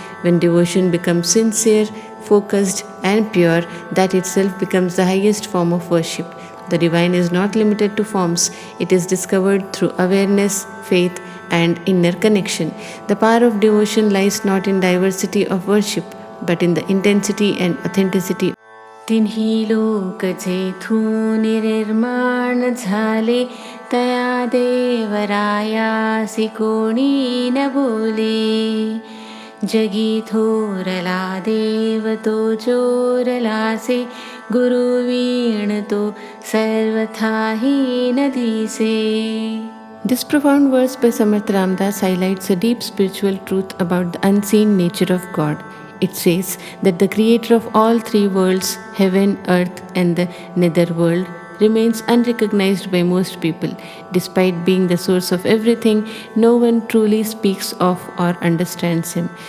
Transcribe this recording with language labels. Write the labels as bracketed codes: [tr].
[en] When devotion becomes sincere, focused, and pure, that itself becomes the highest form of worship. The divine is not limited to forms, it is discovered through awareness, faith, and inner connection. The power of devotion lies not in diversity of worship, but in the intensity and authenticity. [mr] तिन्ही लोक जेथून निर्माण झाले, तया देवरायासी कोणी न बोले. जगी थोरला देव तो चोरलासे, गुरुवीण तो सर्वथाही न दिसे. [en] This profound verse by Samarth Ramdas highlights a deep spiritual truth about the unseen nature of God. It says that the creator of all three worlds, heaven, earth, and the netherworld, remains unrecognized by most people. Despite being the source of everything, no one truly speaks of or understands him.